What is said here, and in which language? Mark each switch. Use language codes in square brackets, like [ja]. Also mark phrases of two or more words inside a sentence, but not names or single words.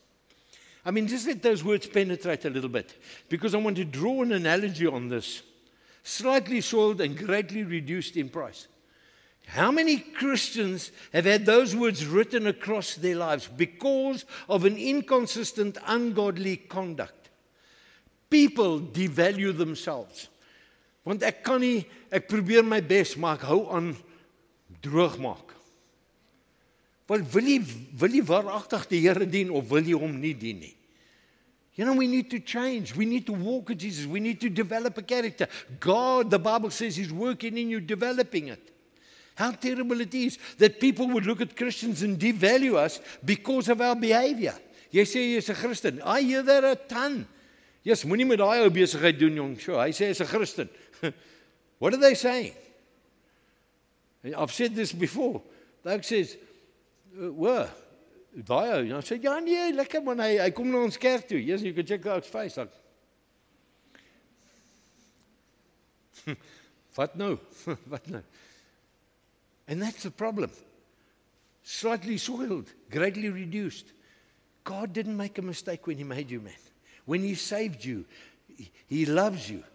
[en] I mean, just let those words penetrate a little bit, because I want to draw an analogy on this. Slightly soiled and greatly reduced in price. How many Christians have had those words written across their lives because of an inconsistent, ungodly conduct? People devalue themselves. [af] Want ek kan nie, ek probeer my best, maar ek hou aan droog maak. Wel, wil jy waaragtig die Here dien of wil jy hom nie dien nie? [en] You know, we need to change. We need to walk with Jesus. We need to develop a character. God, the Bible says, He's working in you, developing it. How terrible it is that people would look at Christians and devalue us because of our behavior. [af] Jy sê jy is 'n Christen. [en] I hear that a ton. Yes, [af] moenie met daai ou besigheid doen, jong. Sure, hy sê hy's 'n Christen. [en] What are they saying? I've said this before. The ou says, "Whoa, [af] daai ou." [en] I said, [af] "Ja nee, lekker man, hy kom na ons kerk toe." [en] Yes, you can check out his face. Like, what nou? What nou? And that's the problem. Slightly soiled, greatly reduced. God didn't make a mistake when He made you, man. When He saved you, He loves you.